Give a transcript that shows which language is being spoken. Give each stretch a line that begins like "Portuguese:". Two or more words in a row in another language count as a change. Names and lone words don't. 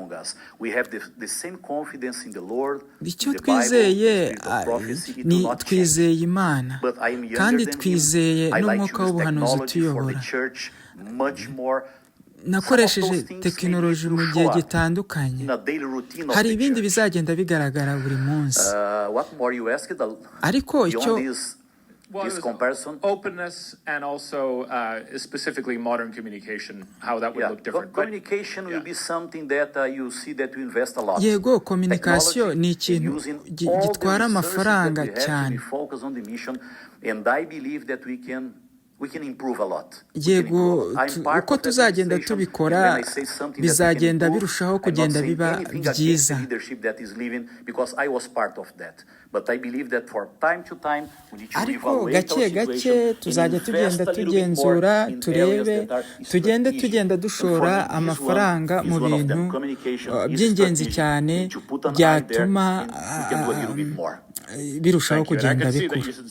Kinyarwanda: Icyo twizeye ni twizeye Imana, kandi twizeye n'umwuka w'ubuhanuzi utuyobora. Nakoresheje tekinoloji mu gihe gitandukanye, hari ibindi bizagenda bigaragara buri munsi, ariko icyo
English: this comparison, openness and also specifically modern communication, how that would look different. Communication will be something that you see that we invest a lot.
Kinyarwanda: Yego, communication ni ikintu gitwara amafaranga cyane.
English: Focus on the mission, and I believe that we can improve a lot.
Kinyarwanda: Yego, uko tuzagenda tubikora bizagenda birushaho kugenda biba byiza. Ariko gake gake tuzajya tugenda tugenzura, turebe, tugenda dushora amafaranga mu bintu by'ingenzi cyane byatuma birushaho kugenda bikura.